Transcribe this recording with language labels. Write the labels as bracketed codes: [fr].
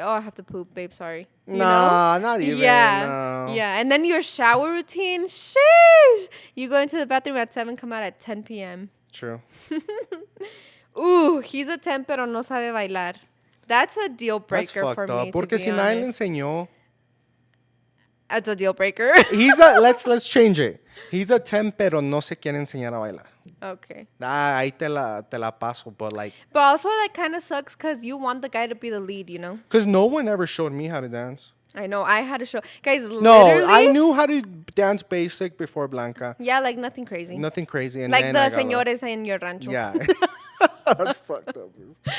[en] Oh, I have to poop, babe. Sorry. You know? Not even. Yeah. No. Yeah. And then your shower routine. Sheesh. You go into the bathroom at 7, come out at 10 p.m. True. Ooh, he's a 10, [es] pero no sabe bailar. [en] That's a deal breaker for me. [es] Porque si nadie le enseñó. [en] That's a deal breaker. Let's change it. He's a 10, [es] pero no se quiere enseñar a bailar. [en] Okay. [es] Ahí te la paso, [en] but like. But also that kind of sucks because you want the guy to be the lead, you know? Because no one ever showed me how to dance. I know. I had to show. Guys, No, literally. I knew how to dance basic before Blanca. Yeah, like nothing crazy. Nothing crazy. And like then the señores in your rancho. Yeah. That's fucked up, bro.